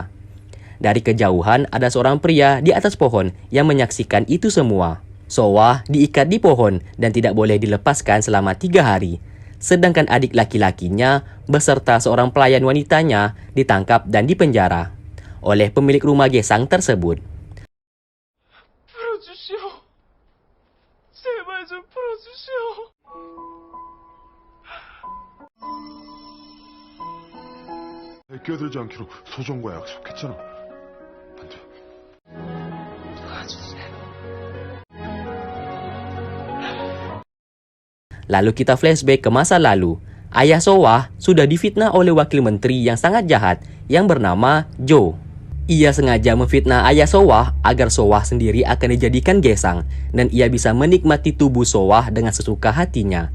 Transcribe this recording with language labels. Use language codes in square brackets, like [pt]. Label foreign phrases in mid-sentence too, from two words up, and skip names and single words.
[id] Dari kejauhan ada seorang pria di atas pohon yang menyaksikan itu semua. Sowah diikat di pohon dan tidak boleh dilepaskan selama 3 hari. Sedangkan adik laki-lakinya beserta seorang pelayan wanitanya ditangkap dan dipenjara oleh pemilik rumah gesang tersebut. [ko] 풀어주시오. 제발 좀 풀어주시오. 끼어들지 않기로 소정과 약속했잖아. 안 돼. 도와주세요. [id] Lalu kita flashback ke masa lalu. Ayah Sowah sudah difitnah oleh wakil menteri yang sangat jahat yang bernama Jo. Ia sengaja memfitnah ayah Sowah agar Sowah sendiri akan dijadikan gesang dan ia bisa menikmati tubuh Sowah dengan sesuka hatinya.